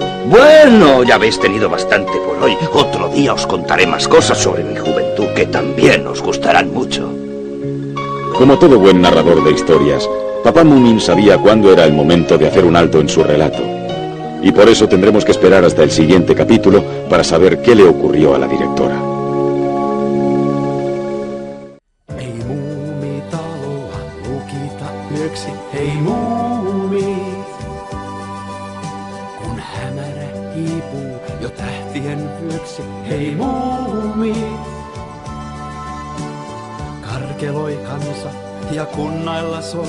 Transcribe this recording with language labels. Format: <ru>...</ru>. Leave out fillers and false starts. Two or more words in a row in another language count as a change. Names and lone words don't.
<es>Bueno, ya habéis tenido bastante por hoy. Otro día os contaré más cosas sobre mi juventud que también os gustarán mucho. Como todo buen narrador de historias, Papá Moomin sabía cuándo era el momento de hacer un alto en su relato. Y por eso tendremos que esperar hasta el siguiente capítulo para saber qué le ocurrió a la directora.</es> <fi>Hei muumit, kun hämärä hiipuu jo tähtien vyöksi. Hei muumit, karkeloi kansa ja kunnailla soi.</fi>